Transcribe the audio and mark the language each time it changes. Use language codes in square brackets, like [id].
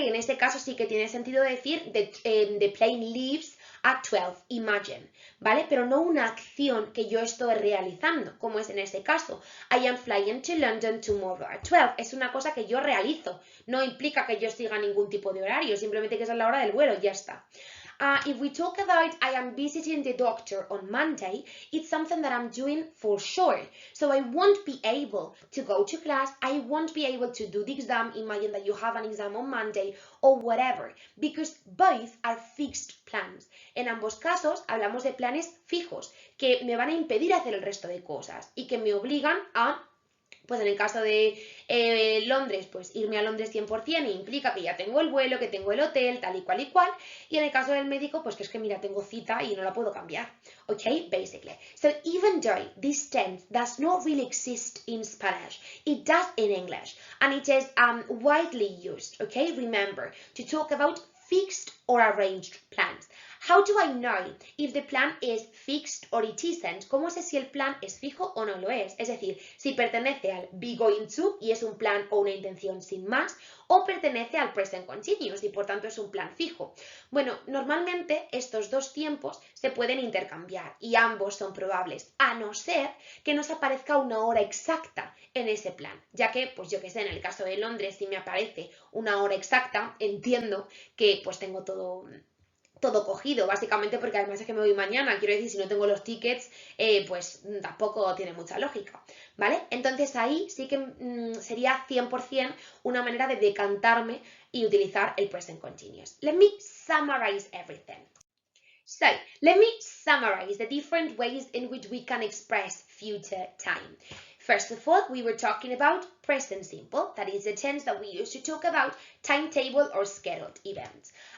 [es] Y en este caso sí que tiene sentido decir the plane leaves at 12, imagine, ¿vale? Pero no una acción que yo estoy realizando, como es en este caso. [en] I am flying to London tomorrow at 12. [es] Es una cosa que yo realizo, no implica que yo siga ningún tipo de horario, simplemente que esa es la hora del vuelo, ya está. [en] If we talk about I am visiting the doctor on Monday, it's something that I'm doing for sure. So I won't be able to go to class, I won't be able to do the exam, imagine that you have an exam on Monday, or whatever, because both are fixed plans. [es] En ambos casos hablamos de planes fijos, que me van a impedir hacer el resto de cosas y que me obligan a... Pues en el caso de Londres, pues irme a Londres 100% implica que ya tengo el vuelo, que tengo el hotel, tal y cual y cual. Y en el caso del médico, pues que es que mira, tengo cita y no la puedo cambiar. [en] Okay, basically. So even though this tense does not really exist in Spanish, it does in English. And it is widely used, okay? Remember, to talk about fixed or arranged plans. How do I know if the plan is fixed or it isn't? [es] ¿Cómo sé si el plan es fijo o no lo es? Es decir, si pertenece al be going to y es un plan o una intención sin más, o pertenece al present continuous y por tanto es un plan fijo. Bueno, normalmente estos dos tiempos se pueden intercambiar y ambos son probables, a no ser que nos aparezca una hora exacta en ese plan, ya que, pues yo que sé, en el caso de Londres, si me aparece una hora exacta, entiendo que pues tengo todo cogido, básicamente porque además es que me voy mañana, quiero decir, si no tengo los tickets, pues tampoco tiene mucha lógica, ¿vale? Entonces ahí sí que sería 100% una manera de decantarme y utilizar el present continuous. [en] Let me summarize everything. So, let me summarize the different ways in which we can express future time. First of all, we were talking about present simple, that is the tense that we use to talk about timetable or scheduled events.